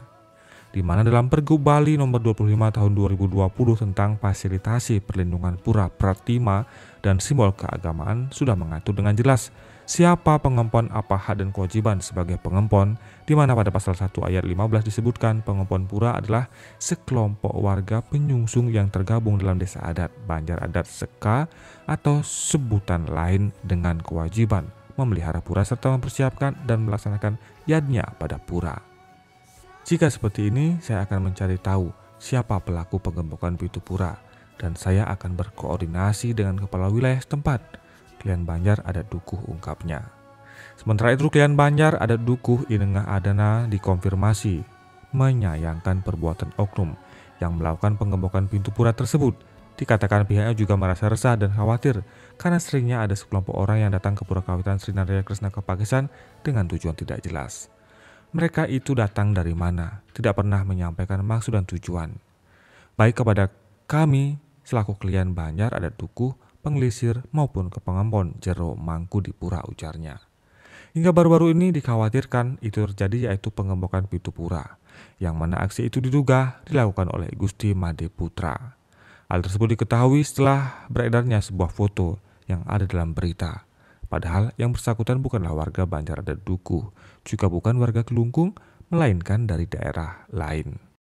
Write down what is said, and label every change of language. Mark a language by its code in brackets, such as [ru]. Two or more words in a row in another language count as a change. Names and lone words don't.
[id] Di mana dalam Pergub Bali nomor 25 tahun 2020 tentang fasilitasi perlindungan pura Pratima dan simbol keagamaan sudah mengatur dengan jelas siapa pengempon, apa hak dan kewajiban sebagai pengempon, di mana pada pasal 1 ayat 15 disebutkan pengempon pura adalah sekelompok warga penyungsung yang tergabung dalam desa adat, banjar adat, seka, atau sebutan lain dengan kewajiban memelihara pura serta mempersiapkan dan melaksanakan yadnya pada pura. Jika seperti ini, saya akan mencari tahu siapa pelaku penggembokan pintu pura dan saya akan berkoordinasi dengan kepala wilayah setempat. Klian Banjar Adat Dukuh, ungkapnya. Sementara itu Klian Banjar Adat Dukuh Inengah Adana dikonfirmasi menyayangkan perbuatan oknum yang melakukan penggembokan pintu pura tersebut Dikatakan pihaknya juga merasa resah dan khawatir karena seringnya ada sekelompok orang yang datang ke Pura Kawitan Sri Naraya Krishna Kepagesan dengan tujuan tidak jelas. Mereka itu datang dari mana, tidak pernah menyampaikan maksud dan tujuan. Baik kepada kami selaku klien Banjar Adat Dukuh, Pengelisir maupun ke Pengempon Jero Mangku di Pura, ujarnya. Hingga baru-baru ini dikhawatirkan itu terjadi, yaitu pengembokan Pitu Pura, yang mana aksi itu diduga dilakukan oleh Gusti Made Putra. Hal tersebut diketahui setelah beredarnya sebuah foto yang ada dalam berita. Padahal yang bersangkutan bukanlah warga Banjar Adat Dukuh, juga bukan warga Kelungkung, melainkan dari daerah lain.